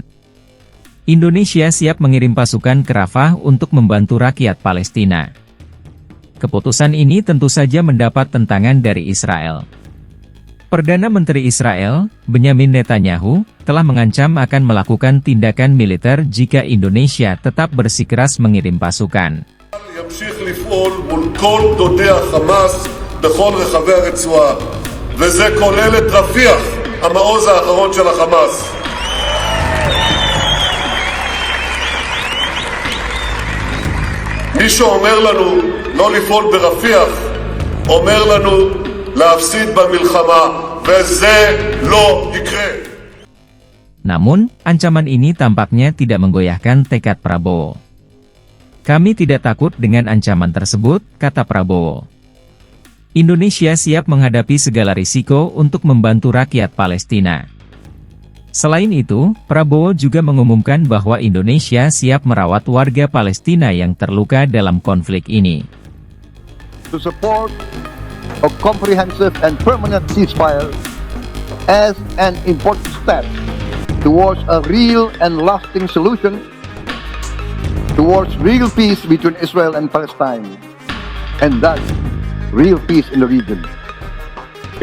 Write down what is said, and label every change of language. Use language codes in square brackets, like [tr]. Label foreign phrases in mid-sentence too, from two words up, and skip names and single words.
[id] Indonesia siap mengirim pasukan ke Rafah untuk membantu rakyat Palestina. Keputusan ini tentu saja mendapat tentangan dari Israel. Perdana Menteri Israel, Benyamin Netanyahu, telah mengancam akan melakukan tindakan militer jika Indonesia tetap bersikeras mengirim pasukan. [he] ימשיך לפעול מול כל דודי החמאס בכל רחבי הרצועה, וזה כולל את רפיח, המעוז האחרון של החמאס. מי שאומר לנו לא לפעול ברפיח, אומר לנו להפסיד במלחמה, וזה לא יקרה. [id] Namun, ancaman ini tampaknya tidak menggoyahkan tekad Prabowo. Kami tidak takut dengan ancaman tersebut, kata Prabowo. Indonesia siap menghadapi segala risiko untuk membantu rakyat Palestina. Selain itu, Prabowo juga mengumumkan bahwa Indonesia siap merawat warga Palestina yang terluka dalam konflik ini. [en] To support a comprehensive and permanent ceasefire as an important step towards a real and lasting solution, towards real peace between Israel and Palestine, and thus real peace in the region.